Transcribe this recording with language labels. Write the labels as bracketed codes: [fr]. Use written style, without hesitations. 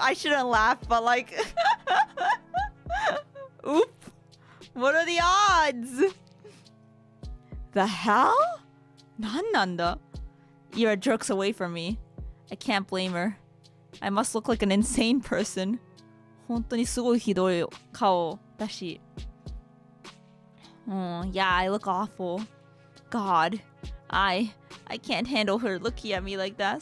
[en] I shouldn't laugh, but like... Oop. What are the odds? The hell? [ja] 何なんだ? [en] Ira jerks away from me. I can't blame her. I must look like an insane person. [ja] 本当にすごいひどい顔だし。 [en] Yeah, I look awful. God, I can't handle her looking at me like that.